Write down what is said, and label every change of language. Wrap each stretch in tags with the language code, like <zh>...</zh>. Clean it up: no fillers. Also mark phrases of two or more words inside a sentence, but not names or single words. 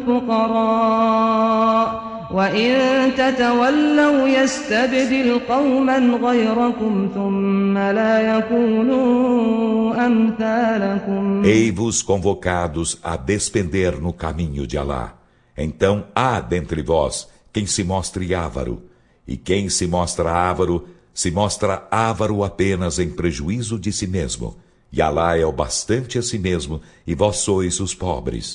<ar>الفقراء وإن تتولوا يستبدل قوما غيركم ثم لا يكونوا أمثالكم.</ar> <pt>Ei-vos convocados a despender no caminho de Alá. Então há dentre vós quem se mostre avaro, e quem se mostra avaro apenas em prejuízo de si mesmo. E Alá é o bastante a si mesmo, e vós sois os pobres.</pt>